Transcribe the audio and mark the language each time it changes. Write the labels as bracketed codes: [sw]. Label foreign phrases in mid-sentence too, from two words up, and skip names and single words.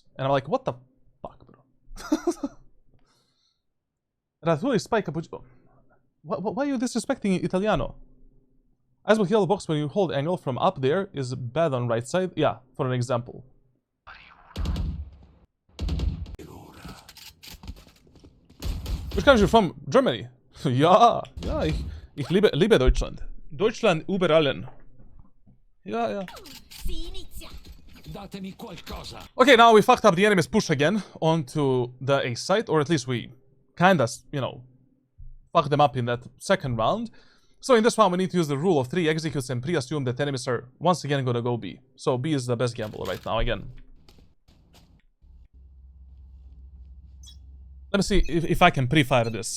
[en] And I'm like, what the fuck, bro? Ratuli spike cappuccino. Why are you disrespecting Italiano? As with yellow box, when you hold angle from up there is bad on right side. Yeah, for an example. Which country are you from? Germany. [de] Ja, ich liebe Deutschland. Deutschland über allen. [en] Yeah. [it] Datemi qualcosa. [en] Okay, now we fucked up the enemy's push again onto the A site, or at least we kinda, you know, fucked them up in that second round. So in this round, we need to use the rule of 3 executes and pre-assume that enemies are once again gonna go B. So B is the best gamble right now again. Let me see if I can pre-fire this.